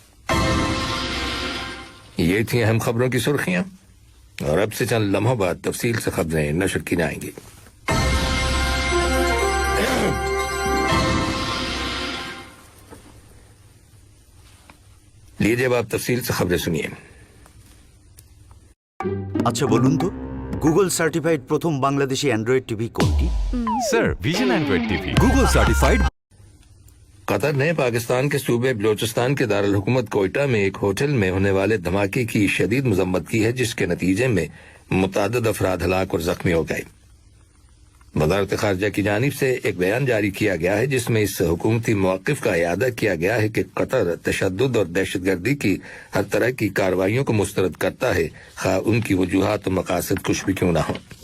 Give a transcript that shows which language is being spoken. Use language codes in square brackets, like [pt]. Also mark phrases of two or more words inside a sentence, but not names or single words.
[ur] یہ تھیں اہم خبروں کی سرخیاں، اور اب سے چند لمحوں بعد تفصیل سے خبریں نشر کی جائیں گی۔ لیجیے اب آپ تفصیل سے خبریں سنیے۔ [bn] আচ্ছা বলুন তো, গুগল সার্টিফাইড প্রথম বাংলাদেশি অ্যান্ড্রয়েড টিভি কোনটি? স্যার, ভিশন অ্যান্ড্রয়েড টিভি। গুগল সার্টিফাইড। [ur] قطر نے پاکستان کے صوبے بلوچستان کے دارالحکومت کوئٹہ میں ایک ہوٹل میں ہونے والے دھماکے کی شدید مذمت کی ہے، جس کے نتیجے میں متعدد افراد ہلاک اور زخمی ہو گئے۔ وزارت خارجہ کی جانب سے ایک بیان جاری کیا گیا ہے، جس میں اس حکومتی موقف کا اعادہ کیا گیا ہے کہ قطر تشدد اور دہشت گردی کی ہر طرح کی کارروائیوں کو مسترد کرتا ہے، خواہ ان کی وجوہات و مقاصد کچھ بھی کیوں نہ ہوں۔